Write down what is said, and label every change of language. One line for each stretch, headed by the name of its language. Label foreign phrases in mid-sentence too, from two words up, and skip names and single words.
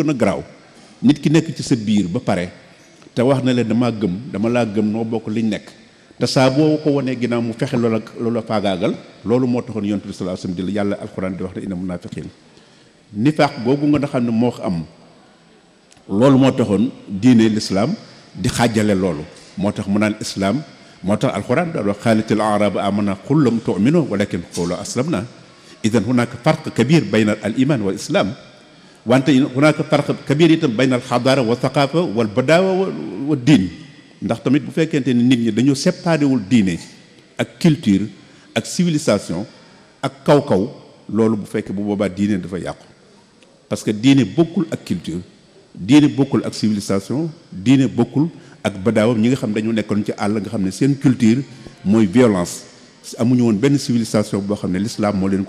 Wolof: a garaaw nit ki nekk ci sa biir ba pare te wax na leen dama laa gëm noo bokk liñ nekk te saa boo ko wanee ginnaaw mu fexe loola faagaagal loolu moo taxoon yonent bi
Arabic: صلى الله عليه وسلم
Wolof: di yàlla alxuraan di wax ne
Arabic: إن المنافقين
Wolof: nifaaq googu nga xam ne moo am loolu moo taxoon diine l'islam di xaajale loolu moo tax mu naan islam moo tax alxuraan daal wax
Arabic: قالت الأعراب آمنا قل لم تؤمنوا ولكن قولوا أسلمنا إذن هناك فرق كبير بين الإيمان والإسلام wante هناك فرق كبير أيضا بين الحضارة والثقافة والبداوة
Wolof: wa diin ndax tamit bu fekkente ni nit ñi dañoo séparé wul diine ak culture ak civilisation ak kaw-kaw loolu bu fekkee bu boobaa diine dafa yàqu
French: parce que
Wolof: diine bokkul ak culture diine bokkul ak civilisation diine bokkul ak badaawam ñi nga xam dañu nekkoon ci àll nga xam ne seen culture mooy violence amuñu woon benn civilisation boo xam ne l'islam moo leen ko